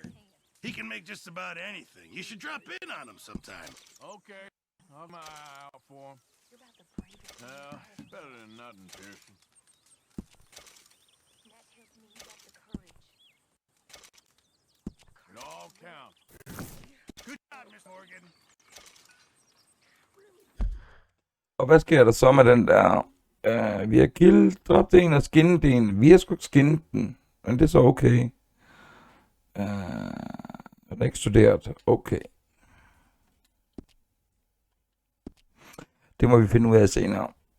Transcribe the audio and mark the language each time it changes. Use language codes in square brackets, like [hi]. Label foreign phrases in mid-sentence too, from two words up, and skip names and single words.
[en] He can make just about anything. You should drop in on him sometime. Okay, I'll my eye out for him. It's better than nothing, Pearson. count. Good job, Mr. Morgan. [da] Og hvad sker der så med den der? Vi har dræbt en og skinnet en. Vi har sgu ikke skinnet den. Men det er så okay. Den er ikke studeret. Okay. Det må vi finde ud af senere.